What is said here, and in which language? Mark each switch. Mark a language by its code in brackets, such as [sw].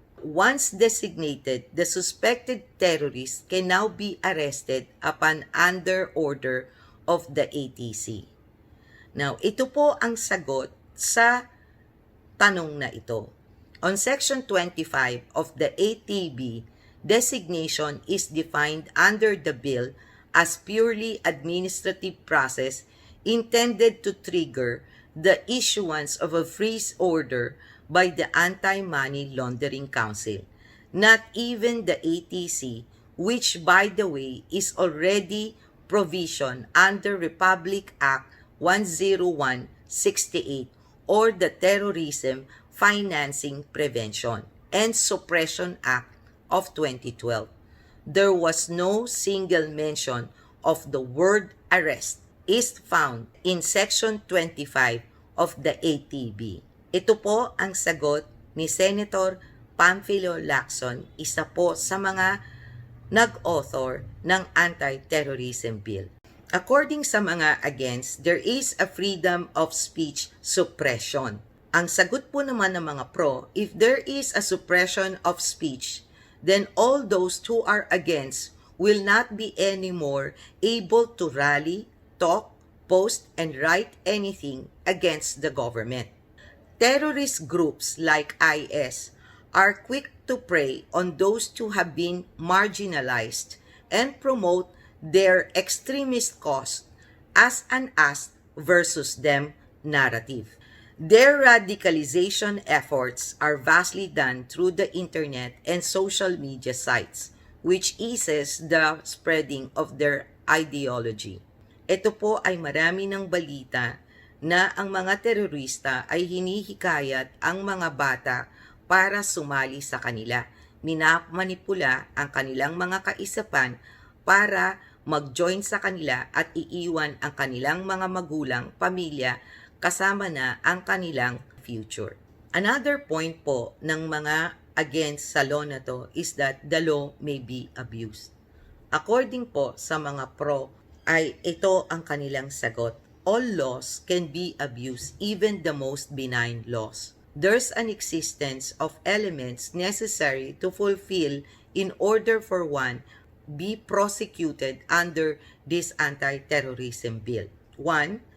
[en] Once designated, the suspected terrorist can now be arrested upon under order of the ATC. [tl] Now, ito po ang sagot sa tanong na ito. [en] On Section 25 of the ATB, designation is defined under the bill as purely administrative process intended to trigger the issuance of a freeze order by the Anti-Money Laundering Council, not even the ATC, which, by the way, is already provisioned under Republic Act 10168 or the Terrorism Financing Prevention and Suppression Act of 2012. There was no single mention of the word arrest is found in Section 25 of the ATB. [tl] Ito po ang sagot ni Senator Pamphilo Lacson, isa po sa mga nag-author ng anti-terrorism bill. [en] According [tl] sa mga [en] against, there is a freedom of speech suppression. [tl] Ang sagot po naman ng mga pro, [en] if there is a suppression of speech, then all those who are against will not be anymore able to rally, talk, post, and write anything against the government. Terrorist groups like IS are quick to prey on those who have been marginalized and promote their extremist cause as an us versus them narrative. Their radicalization efforts are vastly done through the internet and social media sites, which eases the spreading of their ideology. [tl] Ito po ay marami ng balita na ang mga terorista ay hinihikayat ang mga bata para sumali sa kanila. Minamanipula ang kanilang mga kaisipan para mag-join sa kanila at iiwan ang kanilang mga magulang, pamilya, kasama na ang kanilang future. [en] Another point [tl] po ng mga [en] against sa law [tl] na to [en] is that the law may be abused. [tl] According po sa mga pro, ay ito ang kanilang sagot. [en] All laws can be abused, even the most benign laws. There's an existence of elements necessary to fulfill in order for one be prosecuted under this anti-terrorism bill. 1.